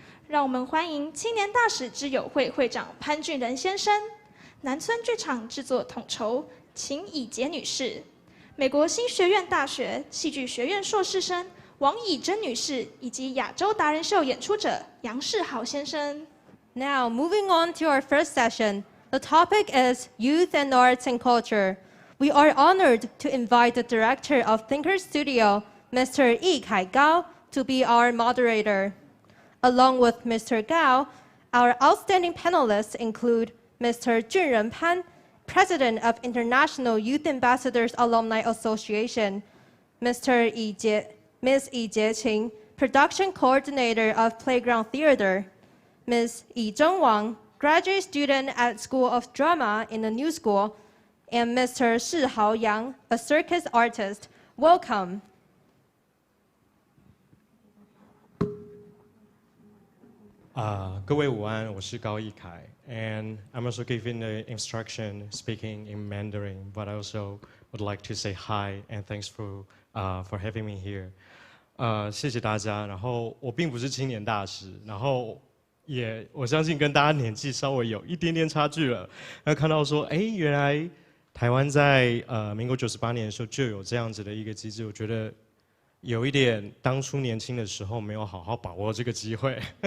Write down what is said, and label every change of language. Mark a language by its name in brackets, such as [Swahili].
[Chinese] 让我们欢迎青年大使之友会会长潘俊仁先生、南村剧场制作统筹秦以洁女士、美国新学院大学戏剧学院硕士生王以珍女士，以及亚洲达人秀演出者杨世豪先生。 [English] Now, moving on to our first session, the topic is Youth and Arts and Culture. We are honored to invite the director of Thinker Studio, Mr. Yi Kai Gao, to be our moderator. Along with Mr. Gao, our outstanding panelists include Mr. Junren Pan, President of International Youth Ambassadors Alumni Association, Ms. Yi Jieqing, Production Coordinator of Playground Theater, Ms. Yi Zhengwang, graduate student at School of Drama in the New School, and Mr. Shihao Yang, a circus artist. Welcome. [Chinese] 各位午安，我是高疫凯 [English] and I'm also giving the instruction speaking in Mandarin, but I also would like to say hi and thanks for having me here. [Chinese] 谢谢大家。然后我并不是青年大使，然后我相信跟大家年纪稍微有一点点差距了。那看到说，原来台湾在民国98年的时候就有这样子的一个机制，我觉得有一点当初年轻的时候没有好好把握这个机会。